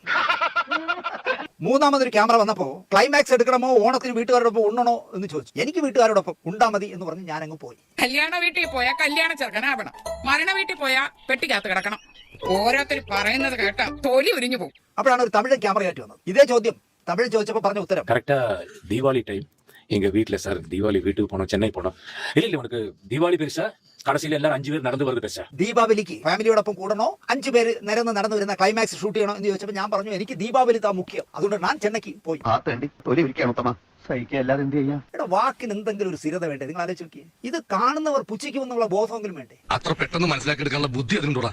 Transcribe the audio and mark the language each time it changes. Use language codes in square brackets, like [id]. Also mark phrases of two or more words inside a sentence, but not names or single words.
[ml] മൂന്നാമതൊരു ക്യാമറ വന്നപ്പോ ക്ലൈമാക്സ് എടുക്കണമോ ഓണത്തിന് വീട്ടുകാരോടൊപ്പം ഉണ്ണണോ എന്ന് ചോദിച്ചു. എനിക്ക് വീട്ടുകാരോടൊപ്പം ഉണ്ടാ മതി എന്ന് പറഞ്ഞ് ഞാനങ്ങ് പോയി. കല്യാണ വീട്ടിൽ പോയാൽ കല്യാണ ചെറുക്കനാവണം, മരണ വീട്ടിൽ പോയാൽ പെട്ടിക്കകത്ത് കിടക്കണം. ഓരോരുത്തർ പറയുന്നത് കേട്ടാ തൊലി ഉരിഞ്ഞു പോകും. അപ്പോഴാണ് ഒരു തമിഴ് ക്യാമറയായിട്ട് വന്നത്. ഇതേ ചോദ്യം തമിഴ് ചോദിച്ചപ്പോൾ പറഞ്ഞ ഉത്തരം [ta] கரெக்டா தீபாவளி டைம் எங்க வீட்டுல சார் தீபாவளி வீட்டுக்கு போனோம், சென்னை போனோம். இல்ல உனக்கு தீபாவளி பெருசா, கடைசியில எல்லாரும் [ml] 5 പേര് നടന്നു വരുന്നത് [ta] പെരുസാ? [ml] ദീപാവലിക്ക് ഫാമിലിയോടൊപ്പം കൂടണോ 5 പേര് നടന്നു വരുന്ന ക്ലൈമാക്സ് ഷൂട്ട് ചെയ്യണോ എന്ന് ചോദിച്ചപ്പോൾ ഞാൻ പറഞ്ഞു എനിക്ക് [ta] தீபாவளி தா முக்கியம். [ml] അതുകൊണ്ട് ഞാൻ ചെന്നൈക്ക് പോയി. എടാ, വാക്കിന് എന്തെങ്കിലും ഒരു സ്ഥിരത വേണ്ടേ? നിങ്ങൾ ആലോചിച്ച് നോക്കിയേ. ഇത് കാണുന്നവർ പുച്ഛിക്കുമെന്നുള്ള ബോധമെങ്കിലും വേണ്ടേ? അത്ര പെട്ടെന്ന് മനസ്സിലാക്കിയെടുക്കാനുള്ള ബുദ്ധി അതിനുണ്ടോ?